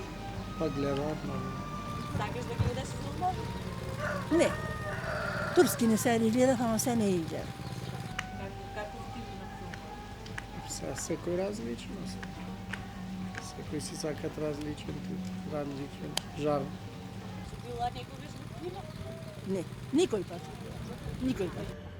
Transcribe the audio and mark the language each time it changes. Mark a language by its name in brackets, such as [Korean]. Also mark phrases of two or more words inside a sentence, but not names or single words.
[Macedonian] Па гледам, Сакаш да гледаш филмови? Не, турскине серии гледам, ама се не иѓе. Каков тип на филмови? сега всеки различно. Всеки си сакат различен тип, различен жанр. Била некогаш на кино? Не, никој пат. Никој пат.